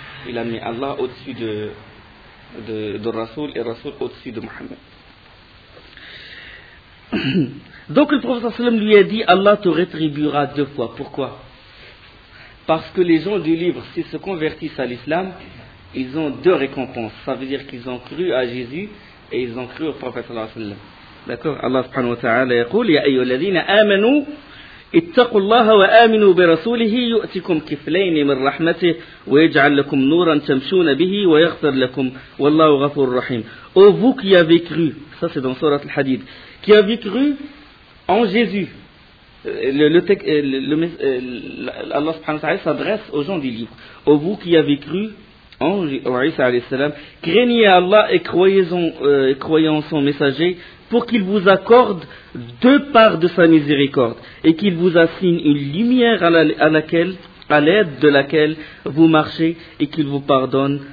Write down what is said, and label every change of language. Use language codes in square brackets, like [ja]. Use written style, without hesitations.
[fr] Il a mis Allah au-dessus de Rasoul, et Rasoul au-dessus de Mohammed. Donc le prophète sallam lui a dit, Allah te rétribuera deux fois. Pourquoi? Parce que les gens du livre, s'ils se convertissent à l'islam, ils ont deux récompenses. Ça veut dire qu'ils ont cru à Jésus, et ils ont cru au prophète sallallahu alayhi wa sallam. D'accord? [ar] Allah subhanahu wa ta'ala yaqul, ya ayyuha alladhina amanu, اتقوا الله وآمنوا برسوله يؤتكم كفلين من رحمته ويجعل لكم نورا تمشون به ويغفر لكم والله غفور رحيم. [fr] Ô vous qui avez cru, ça c'est dans Sourate Al-Hadid, qui avez cru en Jésus. Allah subhanahu wa ta'ala s'adresse aux gens du livre. Ô vous qui avez cru en Isa alayhi salam, craignez Allah et croyez en son messager, pour qu'il vous accorde deux parts de sa miséricorde et qu'il vous assigne une lumière à l'aide de laquelle vous marchez et qu'il vous pardonne.